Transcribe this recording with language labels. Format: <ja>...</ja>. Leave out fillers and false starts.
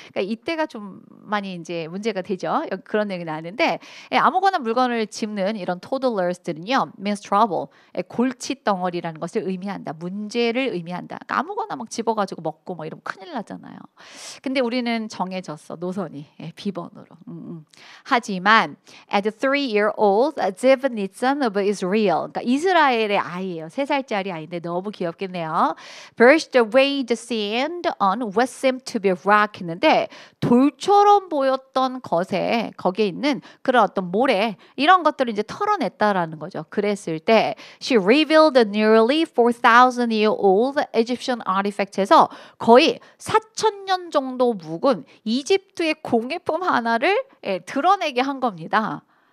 <ko>그러니까 이때가 좀 많이 이제 문제가 되죠. 그런 얘기 나왔는데 아무거나 물건을 짚는 이런 toddlers들은요,</ko> <en>means trouble,</en> <ko>골칫덩어리라는 것을 의미한다. 문제를 의미한다. 그러니까 아무거나 막 집어가지고 먹고 뭐 이러면 큰일 나잖아요. 근데 우리는 정해졌어. 노선이 B번으로. 하지만</ko> <en>at 3-year-old, Ziv Nitzan of Israel.</en> <ko>그러니까 이스라엘의 아이예요. 3살짜리 아이인데 너무 귀엽겠네요.</ko> <en>Burst away the sand on what seemed to be rock</en> <ko>했는데 돌처럼 보였던 것에 거기에 있는 그런 어떤 모래 이런 것들을 이제 털어냈다라는 거죠. 그랬을 때</ko> <en>she revealed a nearly 4,000-year-old Egyptian artifact</en> <ko>에서 거의 4,000년 정도 묵은 이집트의 공예품 하나를 드러내게 한 겁니다.</ko>